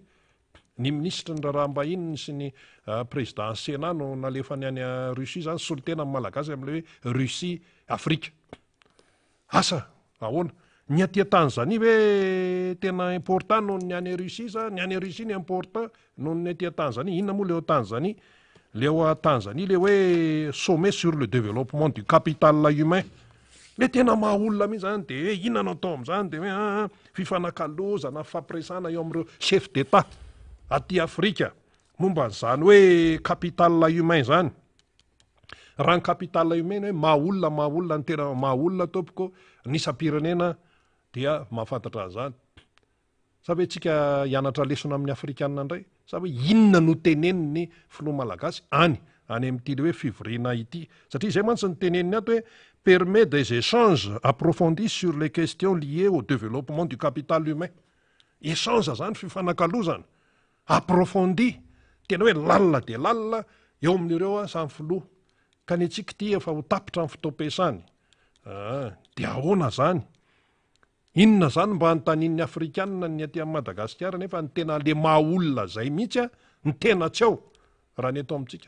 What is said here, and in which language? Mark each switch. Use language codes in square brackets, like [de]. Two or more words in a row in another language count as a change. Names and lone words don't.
[mg] Ny ministra ny raharaham-bahiny sy ny président Sénat no nalefany any Russie zany, solitena amin'ny malagasy amin'le hoe Russie Afrika. Asa ahoana? Ny aty Tanzania hoe tena important noho ny any Russie sa ny any Russie ny important noho ny aty Tanzania? Inona moa leo Tanzania? Leo Tanzania le hoe [fr] sommet sur le développement du capital humain. [mg] Le tena maha olona mihitsy zany, de hoe inona no atao amin'izany, de hoe fifanakalozana, fampiresahana eo amin'ireo [fr] chef d'État [mg] aty Afrika momba an'izany hoe [fr] capital humain [mg] zany. Raha ny [fr] capital humain [mg] hoe maha olona ny tena maha olona tompoko nisam-pirenena dia mahafantatra an'izany. Sa hoe tsika hianatra lesona amin'ny afrikanina indray, sa hoe inona no teneniny filoha malagasy any amin'ity le hoe fivoriana ity. Satria izay mantsy ny teneniny ato hoe [fr] permet des échanges approfondis sur les questions liées au développement du capital humain. [mg] Échange zany fifanakalozana approfondi, tena hoe lalina de lalina eo amin'ireo samy filoha. Ka ny antsika ty efa ho tapitra ny fitaom-piasany. De ahoana zany? Inona zany mba hanontanian'ny afrikanina ny aty Madagasikara nefa ny tena le maha olona zay mihitsy ny tena tsy ao raha ny eto amintsika.